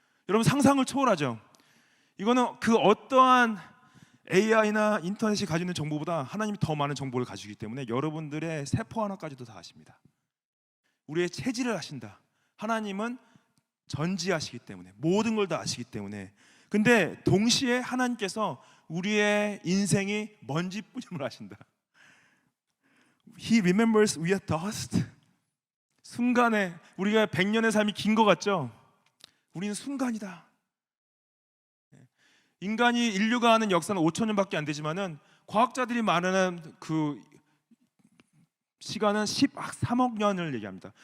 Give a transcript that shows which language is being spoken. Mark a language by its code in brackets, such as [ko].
[ko] 여러분, 상상을 초월하죠. 이거는 그 어떠한 AI나 인터넷이 가지고 있는 정보보다 하나님이 더 많은 정보를 가지고 있기 때문에 여러분들의 세포 하나까지도 다 아십니다. 우리의 체질을 아신다. 하나님은 전지하시기 때문에, 모든 걸 다 아시기 때문에. 근데 동시에 하나님께서 우리의 인생이 먼지뿐임을 아신다. [en] He remembers we are dust. [ko] 순간에, 우리가 100년의 삶이 긴 것 같죠? 우리는 순간이다. 인간이, 인류가 하는 역사는 5,000년밖에 안 되지만은 과학자들이 말하는 그 시간은 13억 년을 얘기합니다.